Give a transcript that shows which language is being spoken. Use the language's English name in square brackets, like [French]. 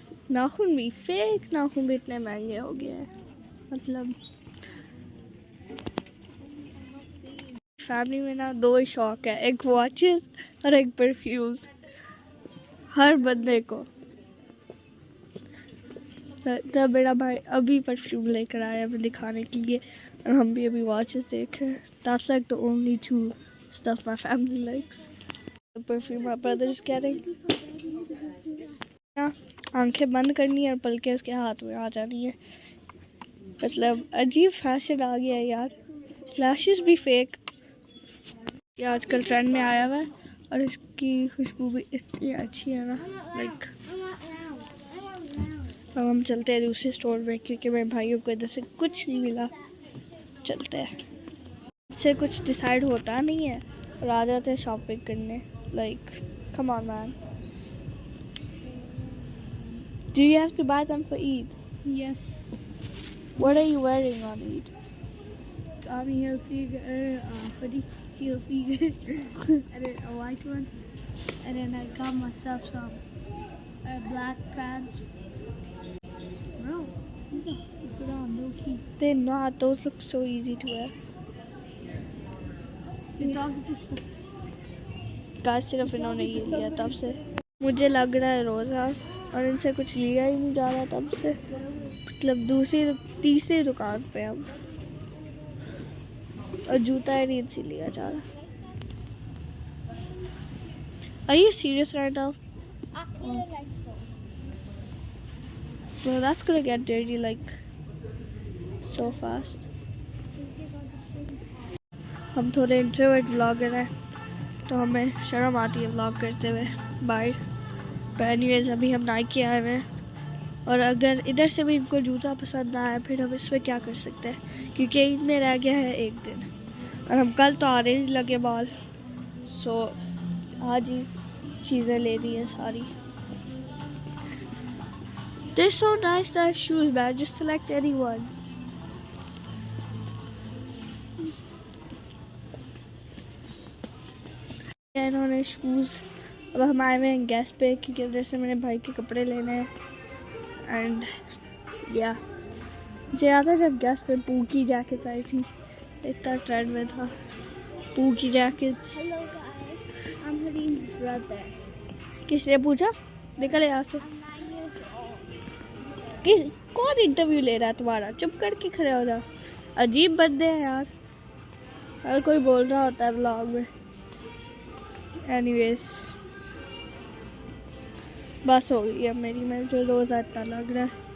[Hindi] नाखून भी फेक नाखून भी इतने महंगे हो गए हैं. मतलब फैमिली में ना 2 ही शौक है, एक वॉचेस और एक परफ्यूम्स. हर बंदे को. तब मेरा भाई अभी परफ्यूम लेकर आया हमें दिखाने के लिए और हम भी अभी वॉचेस देख रहे हैं. [English] That's like the only 2 stuff my family likes. The perfume my brother is getting. [Hindi] आंखें बंद करनी है और पलके उसके हाथ में आ जानी है. मतलब अजीब फैशन आ गया है यार. लैशेस भी फेक. ये आजकल ट्रेंड में आया हुआ है और इसकी खुशबू भी इतनी अच्छी है ना. लाइक अब हम चलते हैं दूसरे स्टोर में क्योंकि मेरे भाइयों को इधर से कुछ नहीं मिला. चलते हैं. इससे कुछ डिसाइड होता नहीं है और आ जाते हैं शॉपिंग करने. [English] Like come on man. Do you have to buy them for Eid? Yes. What are you wearing on Eid? Tommy Hilfiger hoodie, Hilfiger, and then a white one, and then I got myself some black pants. Bro, these are put on low key. They're not. Those look so easy to wear. You talking to some? [Hindi] काश सिर्फ इन्होंने ये लिया तब से. मुझे लग रहा है रोज़ा और इनसे कुछ लिया ही नहीं जा रहा तब से. मतलब तीसरी दुकान पे हम और जूता ही नहीं इनसे लिया जा रहा. [English] Are you serious right now? I really like those. Well, that's gonna get dirty like so fast. [Hindi] हम थोड़े इंट्रोवर्ट व्लॉगर हैं तो हमें शर्म आती है व्लॉग करते हुए बाहर. पर एनीवेज अभी हम नाइकी आए हुए हैं और अगर इधर से भी इनको जूता पसंद ना आए फिर हम इसमें क्या कर सकते हैं क्योंकि ईद में रह गया है 1 दिन और हम कल तो आने नहीं लगे बाल. सो आज ही चीज़ें ले ली हैं सारी. [English] They're so nice, that shoes, man. Just select any one. [Hindi] है इन्होंने शूज़। अब हम आए हुए हैं गैस पे क्योंकि उधर से मेरे भाई के कपड़े लेने हैं। एंड या मुझे याद है जब गैस पे पू की जैकेट आई थी, इतना ट्रेंड में था पू की jackets. [English] Hello guys, I'm Harim's brother. [Hindi] किसने पूछा? निकल यहाँ से। [English] I'm 9 years old. [Hindi] किस कौन इंटरव्यू ले रहा है तुम्हारा? चुप करके खड़े हो जाओ। अजीब बंदे हैं यार, हर कोई बोल रहा होता है व्लॉग में। एनीवेज बस हो गई है मेरी, मुझे रोज़ा इतना लग रहा है।